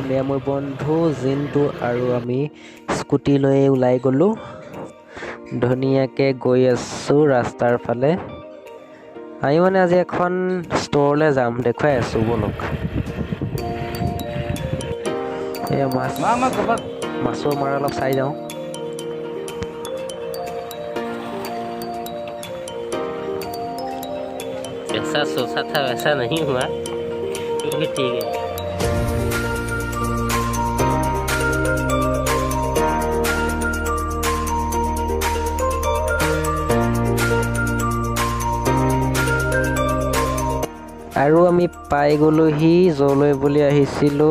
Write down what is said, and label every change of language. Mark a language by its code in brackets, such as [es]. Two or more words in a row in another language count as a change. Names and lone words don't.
[as] এয়া মোৰ বন্ধু জিন্তু আৰু আমি স্কুটি লৈ ওলাই গ'লোঁ। ধুনীয়াকৈ গৈ আছোঁ ৰাস্তাৰ ফালে। আমি মানে আজি এখন ষ্ট'ৰলৈ যাম, দেখুৱাই আছোঁ বলক। এয়া মাছৰ মাৰ অলপ চাই যাওঁ। [hi] ऐसा सोचा था वैसा नहीं हुआ, फिर भी ठीक है। [as] আৰু আমি পাই গ'লোহি য'লৈ বুলি আহিছিলোঁ।